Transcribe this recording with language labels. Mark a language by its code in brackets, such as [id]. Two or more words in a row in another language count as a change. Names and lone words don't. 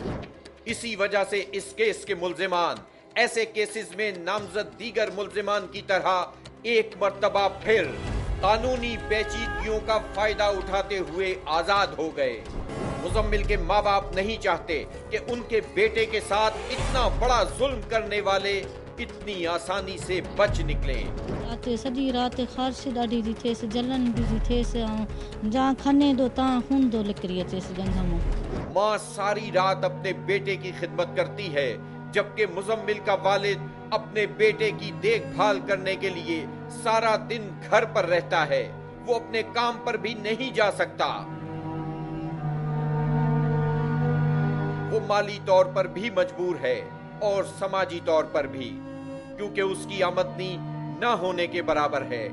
[ur] اسی وجہ سے اس کیس کے ملزمان ایسے کیسز میں نامزد دیگر ملزمان کی طرح ایک مرتبہ پھر قانونی پیچیدگیوں کا فائدہ اٹھاتے ہوئے آزاد ہو گئے۔ مزمل کے ماں باپ نہیں چاہتے کہ ان کے بیٹے کے ساتھ اتنا بڑا ظلم کرنے والے اتنی آسانی سے بچ نکلیں۔ [sd] رات سॼी राति ख़ारिश ॾाढी थी थिएसि، जलन बि थी थिएसि، ऐं जहाँ खने थो तव्हां खून थो निकिरी अचेसि गंध मां۔ [ur] ماں ساری رات اپنے بیٹے کی خدمت کرتی ہے، جبکہ مزمل کا والد اپنے بیٹے کی دیکھ بھال کرنے کے لیے سارا دن گھر پر رہتا ہے، وہ اپنے کام پر بھی نہیں جا سکتا۔ وہ مالی طور پر بھی مجبور ہے اور سماجی طور پر بھی، کیونکہ اس کی آمدنی نہ ہونے کے برابر ہے۔